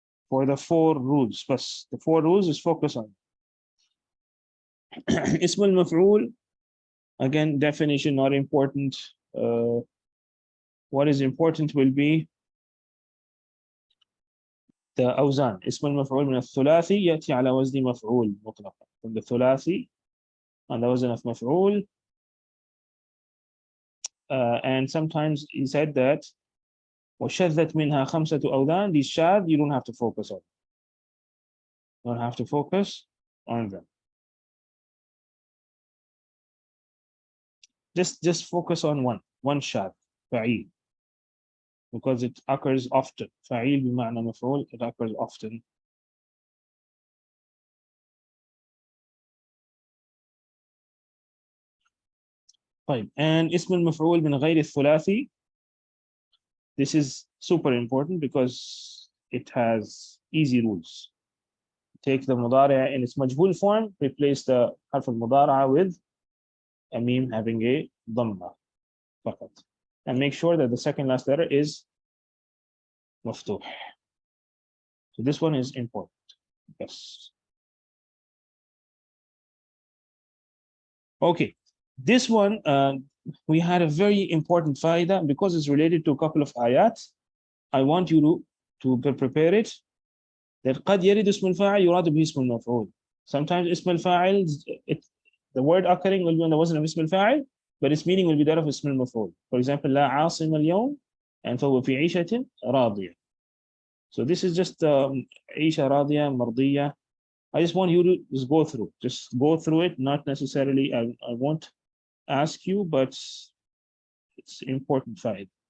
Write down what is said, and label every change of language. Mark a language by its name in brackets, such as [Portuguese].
[English] For the 4 rules, but the 4 rules is focus on. Ism al-maf'ul, again, definition not important. what is important will be the أوزان. [Arabic] اسم المفعول من الثلاثي يأتي على وزن مفعول مطلقا. [English] From the ثلاثي on the وزن of مفعول. And sometimes he said that [Arabic] وشذت منها خمسة أوزان. [English] These shad you don't have to focus on. You don't have to focus on them. Just focus on one shad. فعيل. Because it occurs often. [Arabic] فعيل بمعنى مفعول, [English] it occurs often. [Arabic] طيب, and اسم المفعول من غير الثلاثي. [English] This is super important because it has easy rules. Take the مضارع in its مجهول form, replace the حرف المضارعة with a meme having a ضمة فقط. And make sure that the second last letter is مفتوح. So this one is important. Yes. Okay. This one, we had a very important faida because it's related to a couple of ayat. I want you to prepare it. [Arabic] That قد يرد اسم الفاعل يراد به اسم المفعول. [English] Sometimes اسم الفاعل, the word occurring will be on the wazn of اسم الفاعل, but its meaning will be that of اسم المفعول. For example, [Arabic] لا عاصم اليوم, and فهو في عيشة راضية. [English] So this is just [Arabic] عيشة راضية مرضية. [English] I just want you to just go through it. Not necessarily, I won't ask you, but it's important faida.